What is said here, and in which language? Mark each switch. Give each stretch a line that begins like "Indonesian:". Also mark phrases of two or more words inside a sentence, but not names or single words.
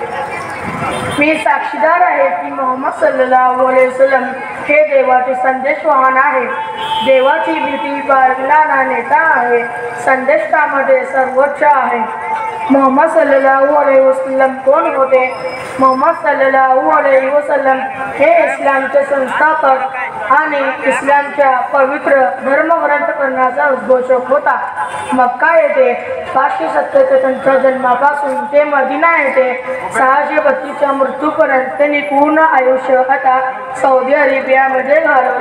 Marathi: मी साक्षीदार आहे की मोहम्मद
Arabic: صلى الله عليه وسلم
Marathi: हे देवाचे संदेशवाहन आहे, देवाची भीती बाळगणारा नेता आहे, संदेशकामध्ये सर्वोच्च आहे। मोहम्मद
Arabic: صلى الله عليه وسلم
Marathi: कोण होते? मोहम्मद
Arabic: صلى الله عليه وسلم
Marathi: हे इस्लामचे संस्थापक आणि इस्लामच्या पवित्र धर्मग्रंथकरणाचा उद्घोषक होता। मक्का येथे 570 त्यांच्या जन्मापासून ते मदिना येथे 632च्या मृत्यूपर्यंत त्यांनी पूर्ण आयुष्य आता सौदी अरेबियामध्ये घालवले।